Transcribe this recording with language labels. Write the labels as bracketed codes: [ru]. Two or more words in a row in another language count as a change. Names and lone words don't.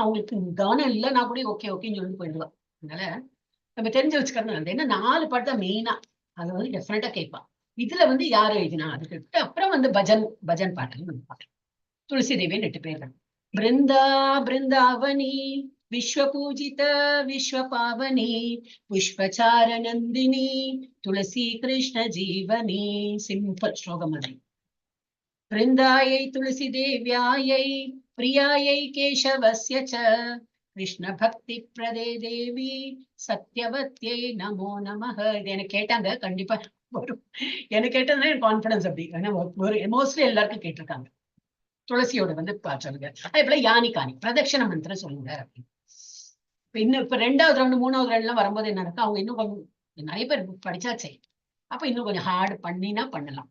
[ta] அவங்களுக்கு கவனம் இல்லைன்னா கூட ஓகே ஓகேன்னு சொல்லிட்டு போயிடுவா அதனால நம்ம தெரிஞ்சு வச்சுக்கிறது ஏன்னா 4 பாட்டு தான் மெயினா அதை வந்து டெஃபினட்டா கேட்பா இதுல வந்து யாரு எழுதினா அதுக்கு அப்புறம் வந்து பஜன் பாட்டுன்னு நம்ம பாட்டு துளசி தேவியன் 2 பேர்கள் பிருந்தா பிருந்தாவனி விஸ்வ பூஜித விஸ்வ பாவனி புஷ்பச்சார நந்தினி துளசி கிருஷ்ண ஜீவனி சிம்பிள் ஸ்லோகம் அது [sa] वृन्दायै तुलसी देव्यायै प्रियायै केशवस्य च कृष्ण भक्ति प्रदे देवी सत्यवत्यै नमो [ta] नमः இது எனக்கு கேட்டாங்க கண்டிப்பா வரும் எனக்கு கேட்டதுன்னா எனக்கு கான்ஃபிடன்ஸ் அப்படி மோஸ்ட்லி எல்லாருக்கும் கேட்டிருக்காங்க துளசியோட வந்து சொல்லுங்க அதே போல யானிகானி பிரதட்சண மந்திரம் சொல்லுங்க அப்படின்னு இன்னும் இப்ப 2வது ரவுண்டு 3வது ரவுண்ட் எல்லாம் வரும்போது என்ன இருக்கு அவங்க இன்னும் கொஞ்சம் நிறைய பேர் படிச்சாச்சே அப்ப இன்னும் கொஞ்சம் ஹார்டு பண்ணினா பண்ணலாம்.